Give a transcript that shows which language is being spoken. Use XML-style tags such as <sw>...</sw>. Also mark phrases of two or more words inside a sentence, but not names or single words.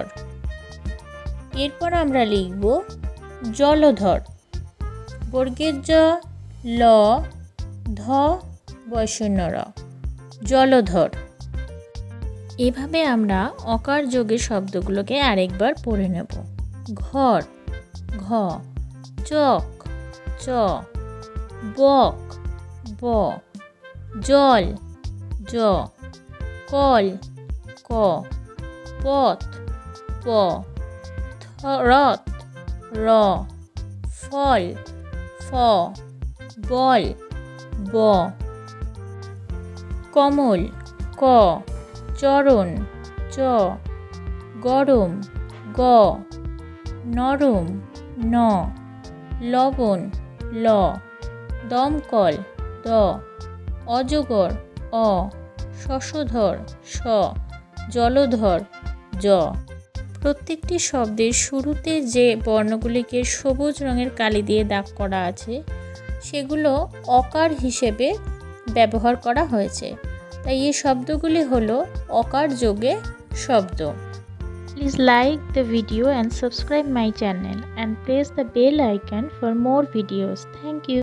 <bn>এরপর আমরা লিখব জলধর, বর্গের জ ল ধ বয়শূন্য র, জলধর। এভাবে আমরা অকার যোগে শব্দগুলোকে আরেকবার পড়ে নেব। ঘর, ঘ, চক, চ, বক, ব, জল, জ, কল, ক, পথ, প, রথ, র, ফল, ফ, বল, ব, কমল, ক, চরণ, চ, গরম, গ, নরম, ন, লবণ, ল, দমকল, দ, অজগর, অ, শশধর, শ, জলধর, জ। প্রত্যেকটি শব্দের শুরুতে যে বর্ণগুলিকে সবুজ রঙের কালি দিয়ে দাগ করা আছে, সেগুলো অকার হিসেবে ব্যবহার করা হয়েছে। তাই এই শব্দগুলি হলো অকার যোগে শব্দ।</bn> <en>Please like the video and subscribe my channel and press the bell icon for more videos. Thank you.</en>